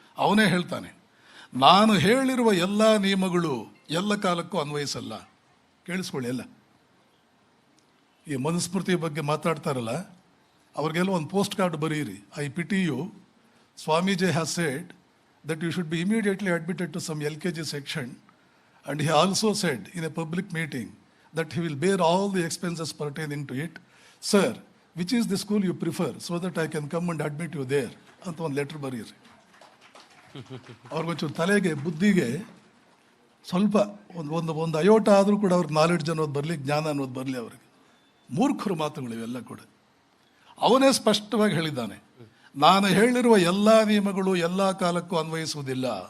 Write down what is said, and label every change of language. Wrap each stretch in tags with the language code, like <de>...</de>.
<kn>ಅವನೇ ಹೇಳ್ತಾನೆ, ನಾನು ಹೇಳಿರುವ ಎಲ್ಲ ನಿಯಮಗಳು ಎಲ್ಲ ಕಾಲಕ್ಕೂ ಅನ್ವಯಿಸಲ್ಲ. ಕೇಳಿಸ್ಕೊಳ್ಳಿ. ಎಲ್ಲ ಈ ಮನುಸ್ಮೃತಿ ಬಗ್ಗೆ ಮಾತಾಡ್ತಾರಲ್ಲ, ಅವ್ರಿಗೆಲ್ಲ ಒಂದು ಪೋಸ್ಟ್ ಕಾರ್ಡ್ ಬರೀರಿ.</kn> <en>I pity you, Swamiji has said that you should be immediately admitted to some LKG section, and he also said in a public meeting that he will bear all the expenses pertaining to it. Sir, which is the school you prefer so that I can come and admit you there?</en> <kn>ಅಂತ ಒಂದು letter ಬರೀರಿ. ಅವ್ರಿಗೊಂಚೂರು ತಲೆಗೆ, ಬುದ್ಧಿಗೆ ಸ್ವಲ್ಪ ಒಂದು ಅಯೋಟ ಆದರೂ ಕೂಡ ಅವ್ರಿಗೆ ನಾಲೆಡ್ಜ್ ಅನ್ನೋದು ಬರಲಿ, ಜ್ಞಾನ ಅನ್ನೋದು ಬರಲಿ ಅವ್ರಿಗೆ. ಮೂರ್ಖರು ಮಾತುಗಳು ಇವೆಲ್ಲ ಕೂಡ. ಅವನೇ ಸ್ಪಷ್ಟವಾಗಿ ಹೇಳಿದ್ದಾನೆ, ನಾನು ಹೇಳಿರುವ ಎಲ್ಲ ನಿಯಮಗಳು ಎಲ್ಲ ಕಾಲಕ್ಕೂ ಅನ್ವಯಿಸುವುದಿಲ್ಲ.</kn>